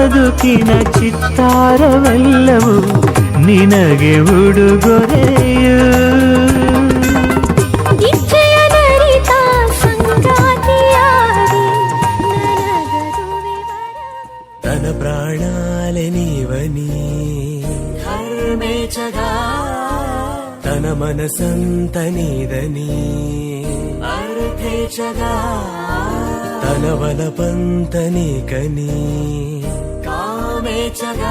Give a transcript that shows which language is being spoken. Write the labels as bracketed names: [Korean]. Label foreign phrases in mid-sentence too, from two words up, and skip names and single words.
[Kannada] ಸೋಕಿನ ಚಿತ್ತಾರವೆಲ್ಲವೂ ನಿನಗೆ ಉಡುಗೊರೆಯು ಇಚ್ಛೆಯ ನರಿತ ಸಂಗಾತಿಯಾಗಿ ನನಗದುವೆ ವರ [Telugu] తన ప్రాణాలే నీవని ధర్మేచగా తన మనసంత నీదని అర్థేచగా తన వలపంత నీకని కామేచగా